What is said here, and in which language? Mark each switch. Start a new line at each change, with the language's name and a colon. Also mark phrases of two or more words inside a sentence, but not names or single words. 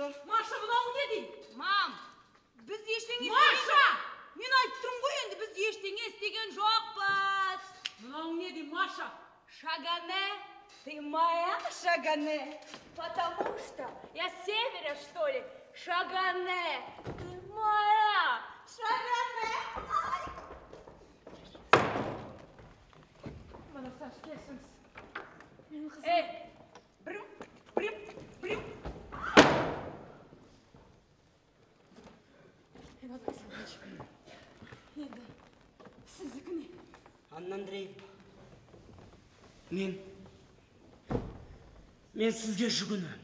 Kazakh: Маша, мынау не дейді? Мам, біз ештеңе Маша! Мен айттым ғой енді, біз ештеңе істеген жоқпыз. Мынау не дейді, Маша?
Russian: Шагане, ты моя Шагане, потому что я с севера, что ли? Шагане, ты моя Шагане. Иван Александрович, Брим.
Kazakh: Енді сіздікі не? Анна Андреевна, мен сізге жүгінемін.